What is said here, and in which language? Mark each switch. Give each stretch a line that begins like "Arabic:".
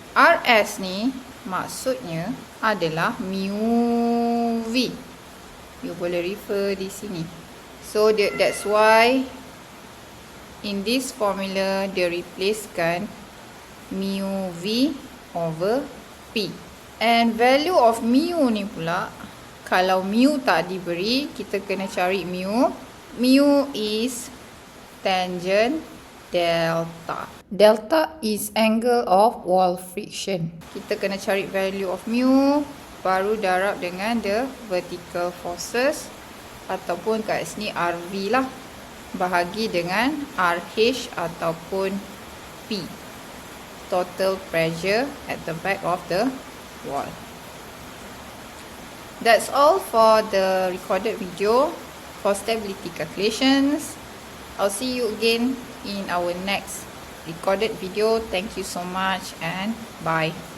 Malay: RS ni maksudnya adalah mu V. You boleh refer di sini.
English: So that's why in this formula
Malay: dia replacekan
English: mu V over P. And value of mu
Malay: ni pula, kalau mu tak diberi, kita kena cari mu.
English: Mu is tangent delta. Delta is angle of wall friction.
Malay: Kita kena cari value of mu, baru darab dengan
English: the vertical forces
Malay: ataupun kat sini RV lah. Bahagi dengan RH ataupun P.
English: Total pressure at the back of the wall. That's all for the recorded video for stability calculations. I'll see you again in our next recorded video. Thank you so much and bye.